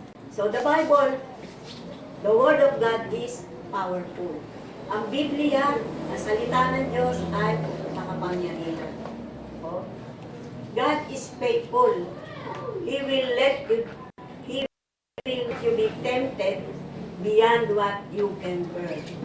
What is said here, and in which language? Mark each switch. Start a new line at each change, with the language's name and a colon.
English: So the Bible, the Word of God is powerful.
Filipino: Ang Biblia, ang salita ng Diyos ay makapangyarihan.
English: God is faithful. He will let you be tempted beyond what you can bear.